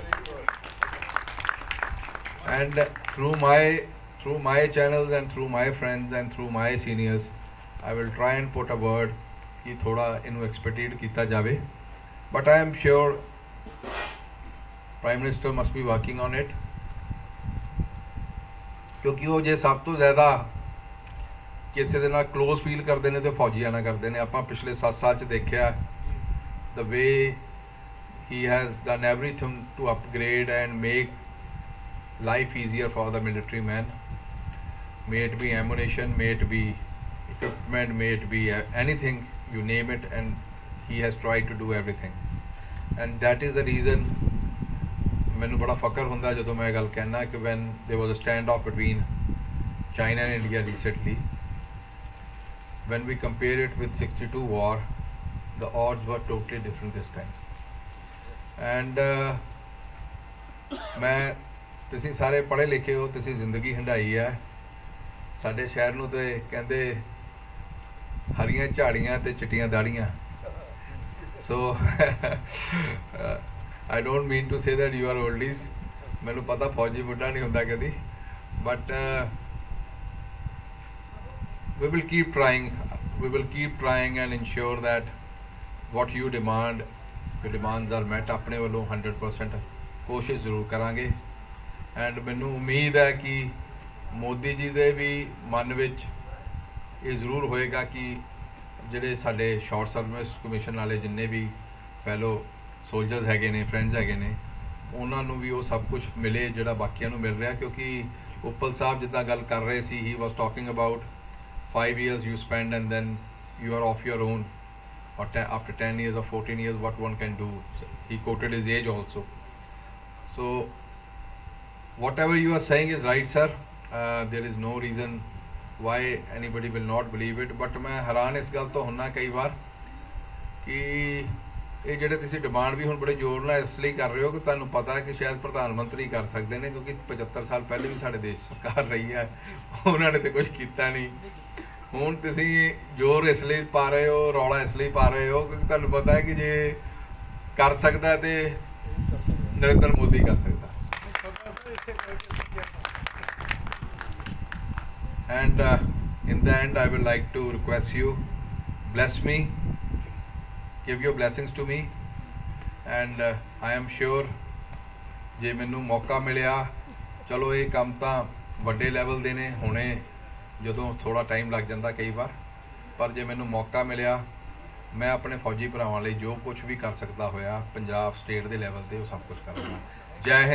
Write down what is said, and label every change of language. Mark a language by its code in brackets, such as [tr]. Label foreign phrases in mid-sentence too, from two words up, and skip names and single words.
[en] ਐਂਡ through my channels and through my friends and through my seniors I will try and put a word [hi] कि थोड़ा इनू एक्सपेक्टेड किया जाए, [en] but I am sure Prime Minister must be working on it, [hi] क्योंकि वो जे सब तो ज़्यादा किसी दे नाल क्लोज फील करते हैं तो फौजियां नाल करते हैं। [pa] ਆਪਾਂ ਪਿਛਲੇ 7 ਸਾਲ ਚ ਦੇਖਾ [en] the way he has done everything to upgrade and make life easier for the military man, may it be ammunition, may it be equipment, may it be anything, you name it, and he has tried to do everything, and that is the reason [pa] ਮੈਨੂੰ ਬੜਾ ਫ਼ਖ਼ਰ ਹੁੰਦਾ ਜਦੋਂ ਮੈਂ ਗੱਲ ਕਹਿਨਾ ਕਿ [en] when there was a standoff between China and India recently, when we compare it with 62 war, the odds were totally different this time. [pa] And मैं ਤੁਸੀਂ ਸਾਰੇ ਪੜ੍ਹੇ ਲਿਖੇ ਹੋ, ਤੁਸੀਂ ਜ਼ਿੰਦਗੀ ਹੰਢਾਈ ਹੈ। ਸਾਡੇ ਸ਼ਹਿਰ ਨੂੰ ਤੇ ਕਹਿੰਦੇ ਹਰੀਆਂ ਝਾੜੀਆਂ ਤੇ ਚਿੱਟੀਆਂ ਦਾੜੀਆਂ। [en] ਸੋ I don't mean to say that you are oldies, [pa] ਮੈਨੂੰ ਪਤਾ ਫੌਜੀ ਬੁੱਢਾ ਨਹੀਂ ਹੁੰਦਾ ਕਦੀ, [en] but we will keep trying and ensure that what you demand, your demands are met। [pa] ਆਪਣੇ ਵੱਲੋਂ 100% ਕੋਸ਼ਿਸ਼ ਜ਼ਰੂਰ ਕਰਾਂਗੇ। ਐਂਡ ਮੈਨੂੰ ਉਮੀਦ ਹੈ ਕਿ ਮੋਦੀ ਜੀ ਦੇ ਵੀ ਮਨ ਵਿੱਚ ਇਹ ਜ਼ਰੂਰ ਹੋਏਗਾ ਕਿ ਜਿਹੜੇ ਸਾਡੇ [en] short service commission [pa] ਵਾਲੇ ਜਿੰਨੇ ਵੀ [en] fellow soldiers [pa] ਹੈਗੇ ਨੇ, ਫਰੈਂਡਸ ਹੈਗੇ ਨੇ, ਉਹਨਾਂ ਨੂੰ ਵੀ ਉਹ ਸਭ ਕੁਝ ਮਿਲੇ ਜਿਹੜਾ ਬਾਕੀਆਂ ਨੂੰ ਮਿਲ ਰਿਹਾ। ਕਿਉਂਕਿ ਉੱਪਲ ਸਾਹਿਬ ਜਿੱਦਾਂ ਗੱਲ ਕਰ ਰਹੇ ਸੀ, [en] he was talking about 5 years you spend and then you are off your own, or after 10 years or 14 years what one can do. He quoted his age also. So whatever you are saying is right, sir. There is no reason why anybody will not believe it, but [pa] ਮੈਂ ਹੈਰਾਨ ਇਸ ਗੱਲ ਤੋਂ ਹੋਨਾ ਕਈ ਵਾਰ ਕਿ ਇਹ ਜਿਹੜੇ ਤੁਸੀਂ ਡਿਮਾਂਡ ਵੀ ਹੁਣ ਬੜੇ ਜ਼ੋਰ ਨਾਲ ਇਸ ਲਈ ਕਰ ਰਹੇ ਹੋ ਕਿ ਤੁਹਾਨੂੰ ਪਤਾ ਹੈ ਕਿ ਸ਼ਾਇਦ ਪ੍ਰਧਾਨ ਮੰਤਰੀ ਕਰ ਸਕਦੇ ਨੇ, ਕਿਉਂਕਿ 75 ਸਾਲ ਪਹਿਲੇ ਵੀ ਸਾਡੇ ਦੇਸ਼ ਸਰਕਾਰ ਰਹੀ ਹੈ, ਉਹਨਾਂ ਨੇ ਤੇ ਕੁਝ ਕੀਤਾ ਨਹੀਂ। ਹੁਣ ਤੁਸੀਂ ਜ਼ੋਰ ਇਸ ਲਈ ਪਾ ਰਹੇ ਹੋ, ਰੌਲਾ ਇਸ ਲਈ ਪਾ ਰਹੇ ਹੋ ਕਿਉਂਕਿ ਤੁਹਾਨੂੰ ਪਤਾ ਹੈ ਕਿ ਜੇ ਕਰ ਸਕਦਾ ਤੇ ਨਰਿੰਦਰ ਮੋਦੀ ਕਰ ਸਕਦਾ। [en] And in the end I would like to request you, bless me, give your blessings to me, and I am sure [pa] ਜੇ ਮੈਨੂੰ ਮੌਕਾ ਮਿਲਿਆ, ਚਲੋ ਇਹ ਕੰਮ ਤਾਂ ਵੱਡੇ ਲੈਵਲ ਦੇ ਨੇ, ਹੁਣੇ ਜਦੋਂ ਥੋੜਾ ਟਾਈਮ ਲੱਗ ਜਾਂਦਾ ਕਈ ਵਾਰ, ਪਰ ਜੇ ਮੈਨੂੰ ਮੌਕਾ ਮਿਲਿਆ ਮੈਂ ਆਪਣੇ ਫੌਜੀ ਭਰਾਵਾਂ ਲਈ ਜੋ ਕੁਝ ਵੀ ਕਰ ਸਕਦਾ ਹੋਇਆ ਪੰਜਾਬ ਸਟੇਟ ਦੇ ਲੈਵਲ ਤੇ ਉਹ ਸਭ ਕੁਝ ਕਰਾਂਗਾ।